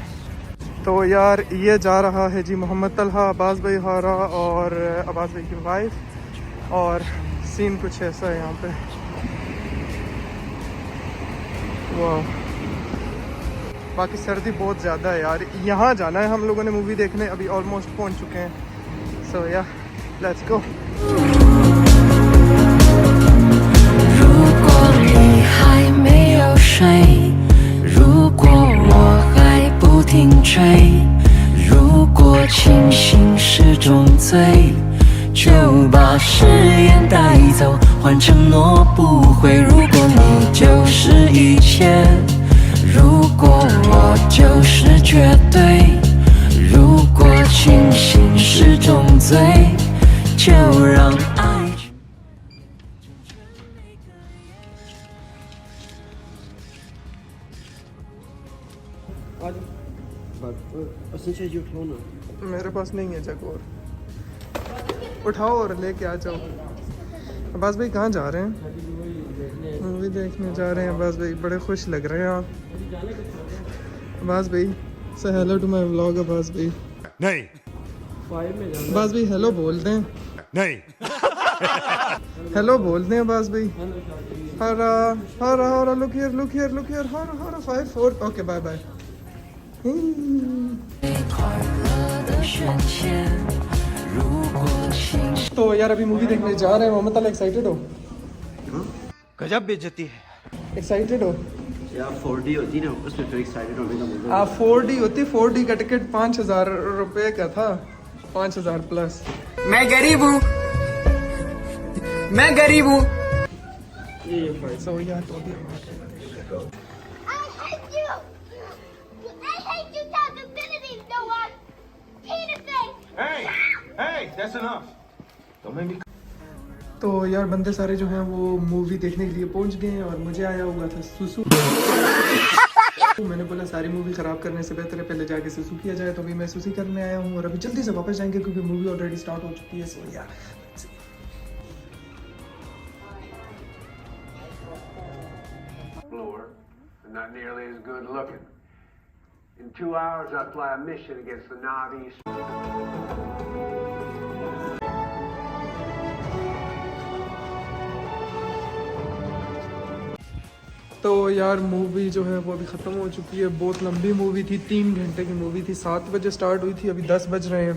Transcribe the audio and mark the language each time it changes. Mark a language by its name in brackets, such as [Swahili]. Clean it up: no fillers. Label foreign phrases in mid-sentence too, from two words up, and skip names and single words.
[Hindi] तो यार ये जा रहा है जी मोहम्मद तलहा, अब्बास भाई हारा और अब्बास भाई की वाइफ। और सीन कुछ ऐसा है यहाँ पे। वाह, बाकी सर्दी बहुत ज़्यादा है यार। यहाँ जाना है हम लोगों ने मूवी देखने, अभी ऑलमोस्ट पहुँच चुके हैं। सो या [English] let's go. [Chinese] 如果你还没有睡，如果我还不停追，如果清醒是种罪，就把誓言带走，换承诺不悔。如果你就是一切，如果我就是绝对，如果清醒是种罪，就让爱。 [Hindi] मेरे पास नहीं है जग और उठाओ और लेके आ जाओ। अब्बास भाई कहाँ जा रहे हैं? मूवी देखने जा रहे हैं अब्बास भाई, बड़े खुश लग रहे हैं आप। अब्बास भाई से [English] hello to my vlog. [Hindi] अब्बास भाई नहीं अब्बास भाई हेलो बोल दें। नहीं, हेलो बोल दें अब्बास भाई। हरा हरा हरा, [English] look here [Hindi] हरा हरा 5 4 [English] okay bye bye. [Chinese] 快乐的瞬间，如果清醒。 [Hindi] तो यार अभी मूवी देखने जा रहे हैं। मोहम्मद ताला एक्साइटेड हो? गजब बेइज्जती है। एक्साइटेड हो? यार 4D होती ना, उसमें तो एक्साइटेड होने का मजा। 4D होती। 4D का टिकट 5,000 रुपये का था, 5,000 प्लस। मैं गरीब हूँ, मैं गरीब हूँ। सो यार तो अभी [English] I hate you! I hate you, Dr. Infinity! No one! Peter thing! Hey, that's enough. Don't make me. [Hindi] तो यार बंदे सारे जो हैं वो मूवी देखने के लिए पहुंच गए हैं और मुझे आया हुआ था सुसु। मैंने बोला सारी मूवी ख़राब करने से बेहतर है पहले जाके सुसु किया जाए। तो अभी मैं सुसु करने आया हूँ और अभी जल्दी से वापस जाएंगे क्योंकि [English] movie already start [Hindi] हो चुकी है। सो यार [English] Not nearly as good looking. In 2 hours, I fly a mission against the Navis. [Hindi] तो यार मूवी जो है वो अभी ख़त्म हो चुकी है। बहुत लंबी मूवी थी, 3 घंटे की मूवी थी। 7 बजे स्टार्ट हुई थी, अभी 10 बज रहे हैं।